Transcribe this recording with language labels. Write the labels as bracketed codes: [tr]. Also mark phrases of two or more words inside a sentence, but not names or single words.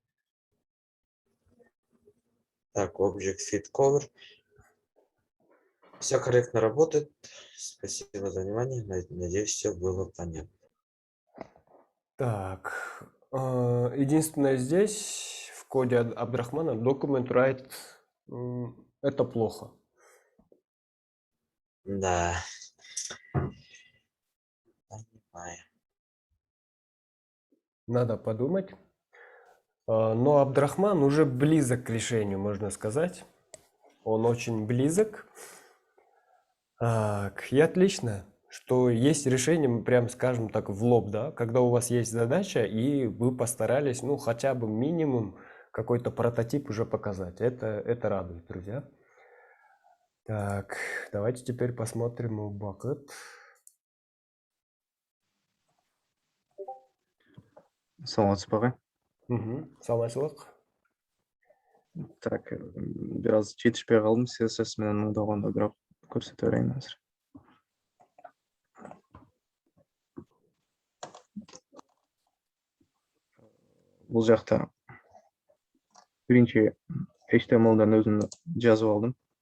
[ru] Так, [en] Object Fit Cover. [ru] Все корректно работает. Спасибо за внимание. Надеюсь, все было понятно. Так, единственное здесь в коде Абдрахмана [en] document write [ru] это плохо. Да. Понимаю. Надо подумать. Но Абдрахман уже близок к решению, можно сказать. Он очень близок. И отлично, что есть решение, прям скажем так, в лоб, да, когда у вас есть задача, и вы постарались, ну, хотя бы минимум какой-то прототип уже показать. Это радует, друзья. Так, давайте теперь посмотрим у Bucket. [ky] Саламатсыз ба? Саламатшылық. [kk] Так, biraz жетішпей қалдым, CSS менен мыңдағанда бірақ көрсете берейін қазір. Бұл жақта бірінші HTML-дан өзімді жазып алдым.